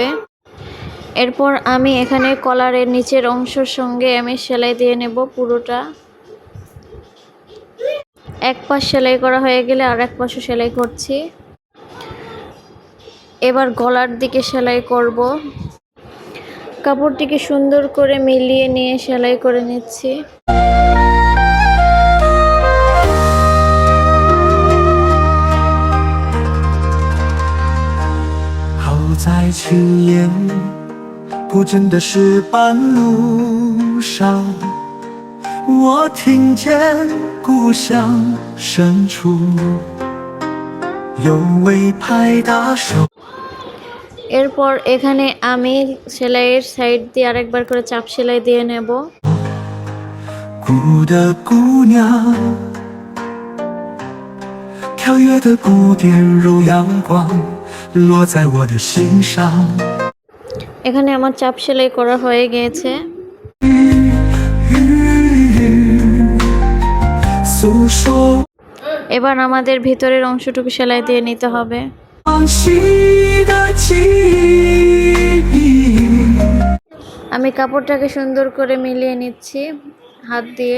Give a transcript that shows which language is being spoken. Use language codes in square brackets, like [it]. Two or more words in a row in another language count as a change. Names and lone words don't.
[bn] এরপর আমি এখানে কলারের নিচের অংশের সঙ্গে আমি সেলাই দিয়ে নেব পুরোটা। এক পাশ সেলাই করা হয়ে গেলে আর এক পাশও সেলাই করছি। এবার গলার দিকে সেলাই করব। কাপড়টিকে সুন্দর করে মিলিয়ে নিয়ে সেলাই করে নিচ্ছি। [zh] 不真的是半路上，我听见故乡深处有位拍打手。 [bn] এরপর এখানে আমি সেলাইয়ের সাইড দিয়ে আরেকবার করে চাপ সেলাই দিয়ে নেব। [zh] 孤的姑娘，跳跃的鼓点如阳光，落在我的心上。 [bn] এখানে আমার চাপ সেলাই করা হয়ে গিয়েছে। এবার আমাদের ভিতরের অংশটুকু সেলাই দিয়ে নিতে হবে। আমি কাপড়টাকে সুন্দর করে মিলিয়ে নিচ্ছি হাত দিয়ে।